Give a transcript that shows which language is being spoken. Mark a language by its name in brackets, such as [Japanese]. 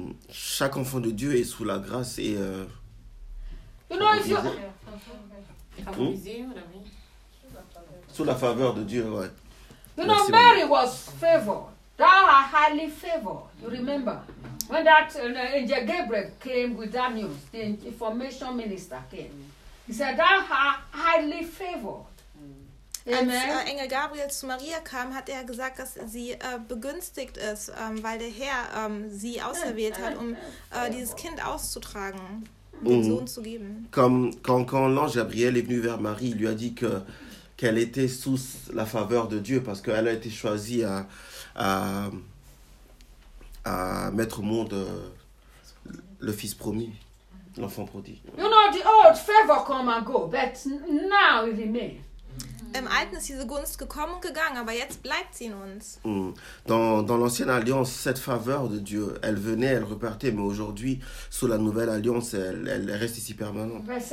[French] Chaque enfant de Dieu est sous la grâce et... [English] You know, if you... [French] Sous la faveur de Dieu, ouais. [English] You know, Mary was favored. Thou art highly favored. You remember when that angel Gabriel came with that news, the information minister came. He said, "Thou art highly favored." Amen. [German] Als Engel Gabriel zu Maria kam, hat er gesagt, dass sie begünstigt ist, weil der Herr sie auserwählt hat, um dieses Kind auszutragen, den Sohn zu geben. [French] Quand l'ange Gabriel est venu vers Marie, il lui a dit que qu'elle était sous la faveur de Dieu parce qu'elle a été choisie à mettre au monde le fils promis, l'enfant prodigue. [English] You know, the old favor come and go, but now it remains. [German] Im Alten ist diese Gunst gekommen und gegangen, aber jetzt bleibt sie in uns. [French] Dans l'ancienne alliance, cette faveur de Dieu, elle venait, elle repartait, mais aujourd'hui, sous la nouvelle alliance, elle reste ici permanente.